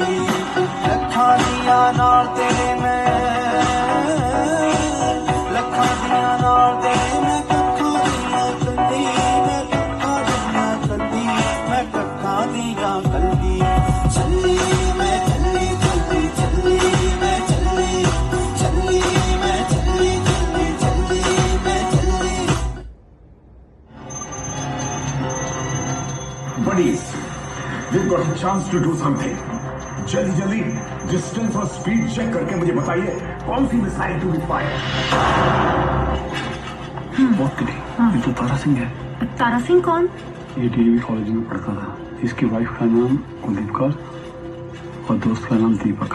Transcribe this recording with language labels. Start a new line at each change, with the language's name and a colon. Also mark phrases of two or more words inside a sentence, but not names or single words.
Punjabi: ਲੱਖਾਂ ਦੀਆਂ ਨਾਲ ਤੇਰੇ ਮੈਂ ਲੱਖਾਂ ਦੀਆਂ ਨਾਲ ਤੇਰੇ ਮੈਂ ਕੱਖਾਂ ਦੀਆਂ ਕੁੱਲੀ ਮੈਂ ਕੱਖਾਂ ਦੀਆਂ ਕੁੱਲੀ ਮੈਂ ਕੱਖਾਂ ਦੀਆਂ ਕੁੱਲੀ मैं कखा दिया कल्ली मैं कखा दिया कल्ली।
Hindi: चली मैं चली चली चली मैं चली चली मैं चली चली चली मैं चली।
English: Buddies, we've got a chance to do something.
Hindi: जल्दी जल्दी डिस्टेंस और स्पीड चेक करके मुझे बताइए कौन सी
English: missile to be fire.
Hindi: बहुत ये तो तारा सिंह है। तारा सिंह कौन? ये डीएवी कॉलेज में पढ़ता था। इसकी वाइफ का नाम कुलदीप कौर और दोस्त का नाम दीपक।